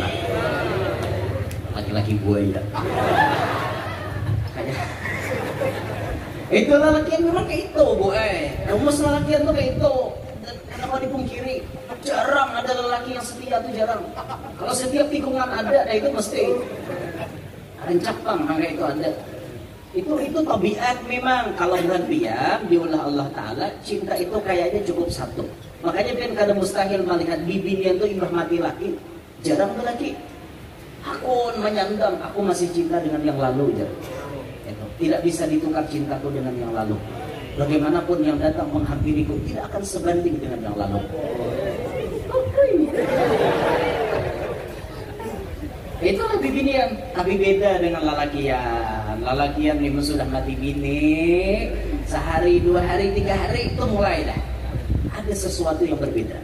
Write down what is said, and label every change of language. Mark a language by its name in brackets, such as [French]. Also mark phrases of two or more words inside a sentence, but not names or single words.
[Banjar] Laki-laki buaya. Itu lelakian memang kayak itu, Bu. Rumus lelakian tuh kayak itu. Kenapa dipungkiri? Jarang ada lelaki yang setia tuh jarang. Kalau setiap tikungan ada, itu mesti rencapang kayak itu ada. Itu tabiat memang. Kalau bukan pian diulah Allah Ta'ala, cinta itu kayaknya cukup satu. Makanya pian kadang mustahil melihat bibinian tuh imbah mati laki. Jarang lagi. Aku menyandang, [Indonesian] aku masih cinta dengan yang lalu. Tidak bisa ditukar cintaku dengan yang lalu. Bagaimanapun yang datang menghampiriku tidak akan sebanding dengan yang lalu. [Banjar] Itulah bibinian, tapi beda dengan lalakian. Lalakian memang sudah mati bini, sehari, 2 hari, 3 hari itu mulai dah ada sesuatu yang berbeda.